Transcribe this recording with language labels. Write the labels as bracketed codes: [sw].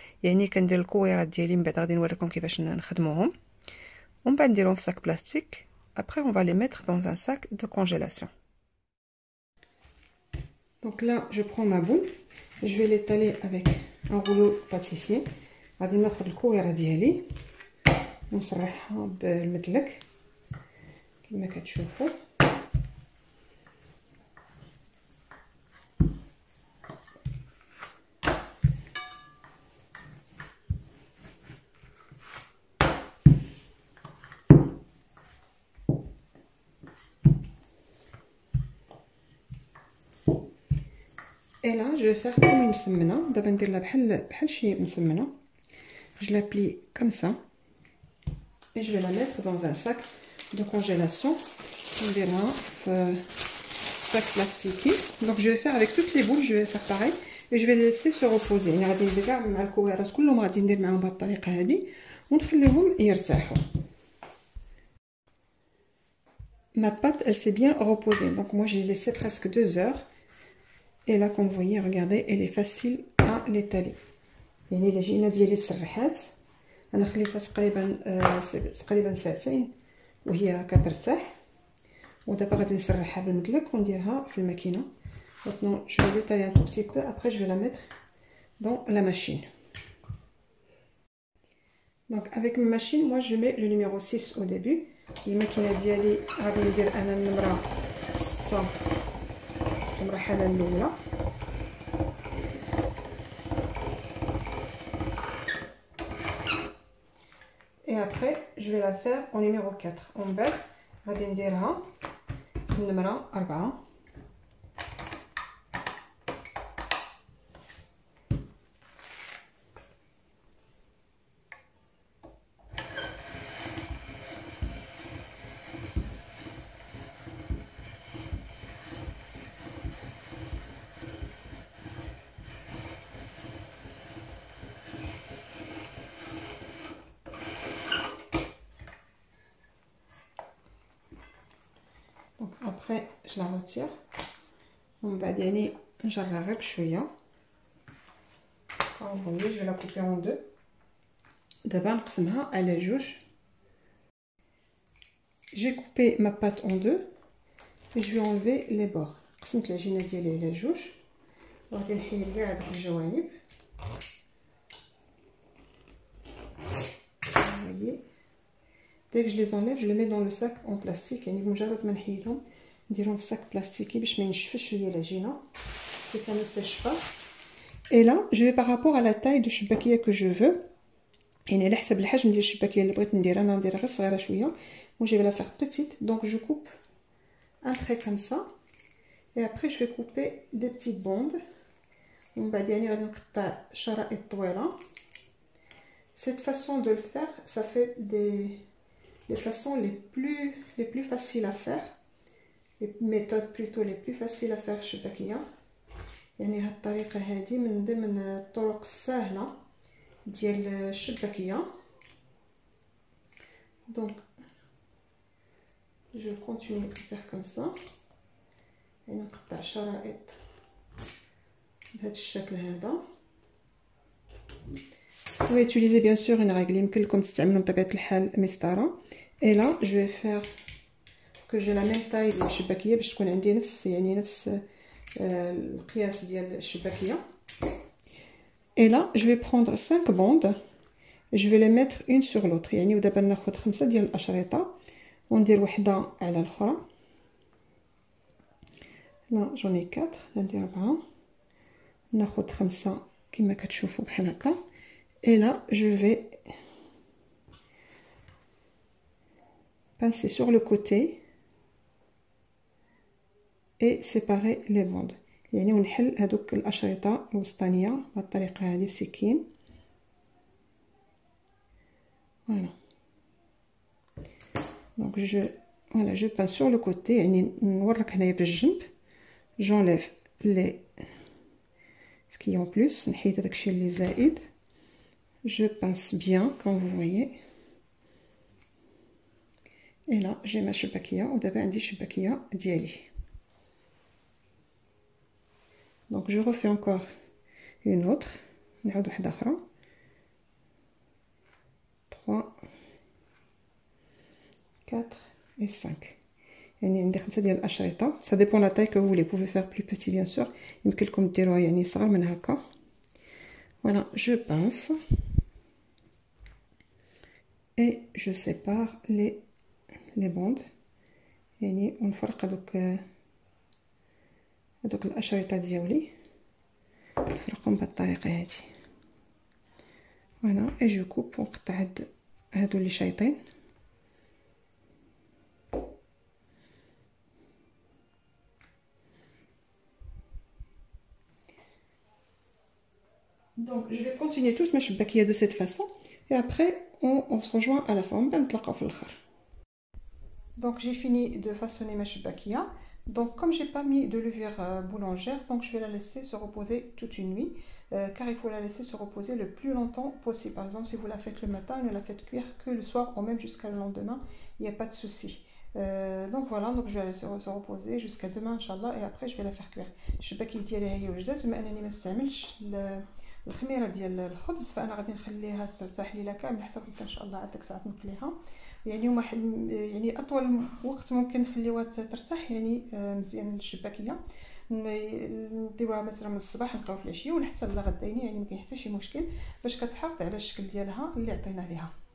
[ar] يعني كندير الكويرات ديالي من بعد غادي نوريكم كيفاش نخدموهم، ومن بعد نديرهم في sac plastique. [fr] Après, on va les mettre dans un sac de congélation. Donc là, je prends ma boule, je vais l'étaler avec un rouleau pâtissier. [ar] غادي ناخذ الكويره ديالي ونسرحها بالمدلك كما كتشوفوا. [fr] Et là, je vais faire comme une مسمنه. [ar] دابا ندير لها بحال شي مسمنه. [fr] Je la plie comme ça et je vais la mettre dans un sac de congélation. [ar] نديرها في [fr] sac plastique. Donc je vais faire avec toutes les boules, je vais faire pareil et je vais les laisser se reposer. [ar] يعني غادي ندير كاع مع الكويرات كلهم غادي ندير معاهم بهذه الطريقه هذه ونخليهم يرتاحوا. [fr] Ma pâte, elle s'est bien reposée. Donc moi je l'ai laissée presque 2 heures. Et là, comme vous voyez, regardez, elle est facile à l'étaler. [ar] يعني العجينه ديالي تسرحات، انا خليتها تقريبا ساعتين وهي كترتاح، ودابا غادي نسرحها بالمدلك ونديرها في الماكينه. [fr] Maintenant, je vais l'étaler un tout petit peu. Après, je vais la mettre dans la machine. Donc, avec ma machine, moi, je mets le numéro 6 au début. [ar] الماكينه ديالي غادي ندير انا النمره 6 في المرحله الاولى. [fr] Et après, je vais la faire au numéro 4. En bas, [ar] غادي نديرها في النمره 4. [fr] Donc après, je la retire. On va donner un jardin avec chouïa. Vous voyez, je vais la couper en deux. D'abord, à la jouche. J'ai coupé ma pâte en deux et je vais enlever les bords. [ar] قسمت العجينه ديالي على جوج وغادي نحيد كاع هذوك الجوانب. [fr] Vous voyez. Dès que je les enlève, je les mets dans le sac en plastique. [ar] يعني بمجرد ما نحيدهم نديرهم في sac plastique باش ما ينشفش ليا العجينه. [fr] Si ça ne sèche pas. Et là, je vais par rapport à la taille de الشباكيه que je veux. [ar] يعني على حسب الحجم ديال الشباكيه اللي بغيت ندير، انا نديرها غير صغيره شويه. [fr] Moi je vais la faire petite, donc je coupe un trait comme ça. Et après je vais couper des petites bandes. [ar] ومن بعد يعني غادي نقطع شرائط طويله. [fr] Cette façon de le faire, ça fait les façons les plus faciles à faire les méthodes plutôt les plus faciles à faire الشباكية. [ar] يعني هاد الطريقة هذه من ضمن الطرق السهلة ديال الشباكية. [fr] Donc je continue à faire comme ça. [ar] يعني نقطع شرائط بهذا الشكل هذا. [fr] Vous pouvez utiliser bien sûr une règle, [ar] يمكن لكم تستعملوا بطبيعة الحال مسطرة. [fr] Et là je vais faire que j'ai la même taille [ar] ديال الشباكية باش تكون عندي نفس القياس ديال الشباكية. [fr] Et là je vais prendre 5 bandes. Je vais les mettre une sur l'autre. [ar] يعني ودابا ناخذ 5 ديال الاشرطة وندير وحده على الاخرى. لا [fr] j'en ai 4 [ar] ندير 4 ناخذ 5 كما كتشوفوا بحال هكا. [fr] Et là je vais pincer sur le côté et séparer les bandes. [ar] يعني ونحل هذوك الاشرطه الوسطانيه بهذه الطريقه هذه بسكين. [fr] Voilà. Donc je pince sur le côté. [ar] يعني نورك هنايا في الجنب. [fr] J'enlève ce qui est en plus. [ar] نحيد داكشي اللي زائد. [fr] Je pince bien comme vous voyez. Et là j'ai ma شباكية [ar] ودابا عندي الشباكية ديالي. [fr] Donc je refais encore une autre. [ar] نعاود واحدة أخرى. [fr] 3 4 et 5. [ar] يعني عندي 5 ديال الاشرطه. [fr] ça dépend la taille que vous voulez. Vous pouvez faire plus petit bien sûr. [ar] يمكن لكم ديروها يعني صغر من هكا. [fr] Voilà, je pince et je sépare les bandes. [ar] يعني ونفرق هذوك الاشرطه ديالي نفرقهم بهذه الطريقه هذه. [fr] Voilà, et je coupe [ar] ونقطع هادو اللي شايطين. [fr] Donc je vais continuer toute ma شباكية de cette façon et après on se rejoint à la fin. [ar] بنتلاقاو في الاخر. [fr] Donc j'ai fini de façonner ma شباكية. Donc comme j'ai pas mis de levure boulangère, donc je vais la laisser se reposer toute une nuit, car il faut la laisser se reposer le plus longtemps possible. Par exemple si vous la faites le matin, ne la faites cuire que le soir ou même jusqu'à le lendemain, il n'y a pas de souci. Donc voilà, donc je vais la laisser se reposer jusqu'à demain inchallah et après je vais la faire cuire. [ar] الشباكية ديالي هي وجدات. بما انني ما استعملش الخميره ديال الخبز فانا غادي نخليها ترتاح ليله كامل حتى غدا ان شاء الله عاد ديك الساعه نقليها. يعني هما يعني اطول وقت ممكن نخليوها ترتاح يعني مزيان الشباكيه. نديروها مثلا من الصباح نبقاو في العشيه ولا حتى لغدايني يعني ما كاين حتى شي مشكل باش كتحافظ على الشكل ديالها اللي عطينا ليها.